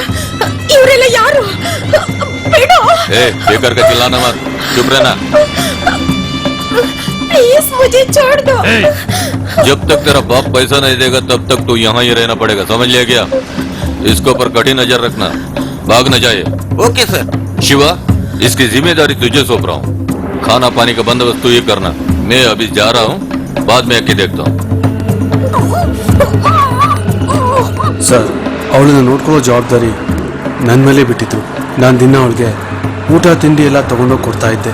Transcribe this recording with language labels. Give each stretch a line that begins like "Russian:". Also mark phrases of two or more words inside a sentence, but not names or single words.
Kannada: ಇವರೆಲ್ಲ ಯಾರು? ಬೇಡ.
Hindi: बेकार का चिल्लाना मत, चुप रहना। प्लीज मुझे छोड़ दो। जब तक तेरा बाप पैसा नहीं देगा तब तक तू यहाँ ही रहना पड़ेगा, समझ लिया क्या? इसके ऊपर कड़ी नजर रखना, भाग न जाए।
English: okay sir.
Hindi: शिवा, इसकी जिम्मेदारी तुझे सौंप रहा हूँ। खाना पानी का बंदोबस्त तू ही करना। मैं अभी जा रहा हूँ, बाद में आके देखता हूँ।
Kannada: ಸರ್, ಅವಳನ್ನ ನೋಡ್ಕೊಳ್ಳೋ ಜವಾಬ್ದಾರಿ ನನ್ನ ಮೇಲೆ ಬಿಟ್ಟಿತ್ತು. ನಾನು ದಿನ ಅವಳಿಗೆ ಊಟ ತಿಂಡಿ ಎಲ್ಲ ತಗೊಂಡೋಗಿ ಕೊಡ್ತಾ ಇದ್ದೆ.